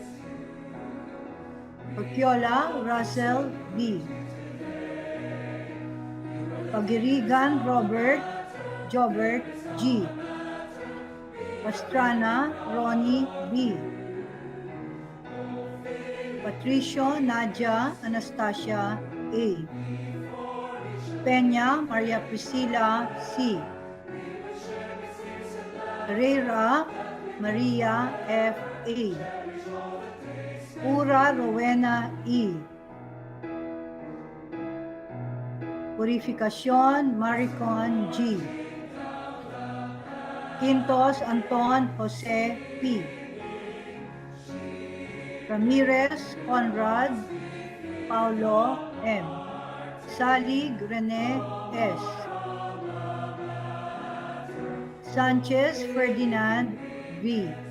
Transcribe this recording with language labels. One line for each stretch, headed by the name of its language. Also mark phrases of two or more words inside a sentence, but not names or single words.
English: Orquiola Russell B. Pagirigan Robert Jobert G. Pastrana Ronnie B. Patricio Nadia Anastasia A. Peña Maria Priscila C. Herrera Maria F. A. Pura Rowena E. Purificación Maricon G. Quintos Anton Jose P. Ramirez Conrad Paulo M. Salig Rene S. Sanchez Ferdinand V.